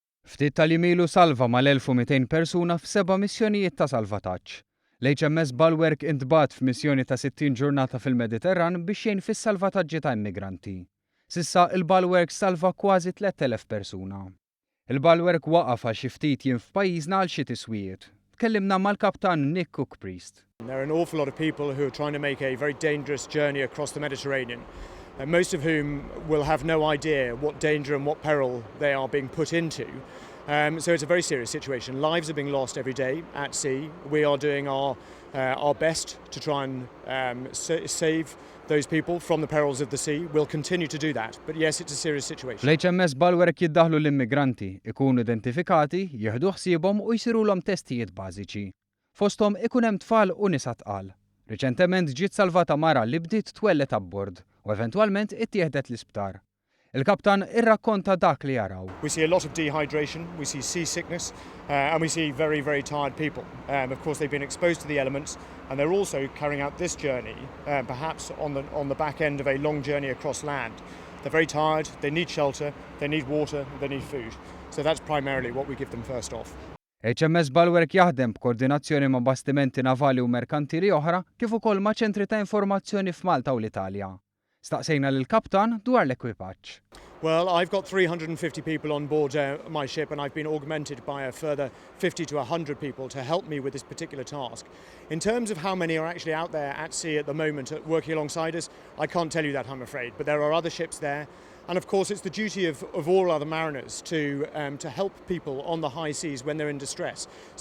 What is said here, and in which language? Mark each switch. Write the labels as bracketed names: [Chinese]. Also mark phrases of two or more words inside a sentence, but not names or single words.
[Maltese] Ftit tal-jimilu salva mal-1200 persuna f'7 missjonijiet ta' salvataġġ. L-HMS Bulwark intbat f'missjoni ta' 60 ġurnata fil-Mediterran biex jgħin fis-salvataġġi ta' immigranti. Sissa il-Bulwark salva kważi 3000 persuna. Il-Bulwark waqaf għal xi ftit jien f'pajjiżna għal xi tiswijiet. Tkellimna mal-kaptan Nick Cook-Priest. [English] There are an awful lot of people who are trying to make a very dangerous journey across the Mediterranean, most of whom will have no idea what danger and what peril they are being put into. So it's a very serious situation. Lives are being lost every day at sea. We are doing our best to try and save those people from the perils of the sea. We'll continue to do that, but yes, it's a serious situation. [Maltese] L-HMS Bulwark jiddaħlu l-immigranti, ikunu identifikati, jieħdu ħsiebhom u jsirulhom testijiet bażiċi. Fosthom ikun hemm tfal u nisa tqal. Riċentement ġiet salvata mara li bdiet twellet abbord u eventwalment ittieħdet l-isptar. Il-kaptan irrakkonta dak li jaraw. [English] We see a lot of dehydration, we see seasickness, and we see very, very tired people. Of course, they've been exposed to the elements, and they're also carrying out this journey, perhaps on the back end of a long journey across land. They're very tired, they need shelter, they need water, they need food. So that's primarily what we give them first off. [Maltese] HMS Bulwark jaħdem b'koordinazzjoni ma' bastimenti navali u merkantili oħra kif ukoll ma' ċentri ta' informazzjoni f'Malta u l-Italja. Staqsejna lill-kaptan dwar l-ekwipaġġ. [English] Well, I've got 350 people on board my ship, and I've been augmented by a further 50 to 100 people to help me with this particular task. In terms of how many are actually out there at sea at the moment working alongside us, I can't tell you that, I'm afraid, but there are other ships there. And of course, it's the duty of all other mariners to help people on the high seas when they're in distress.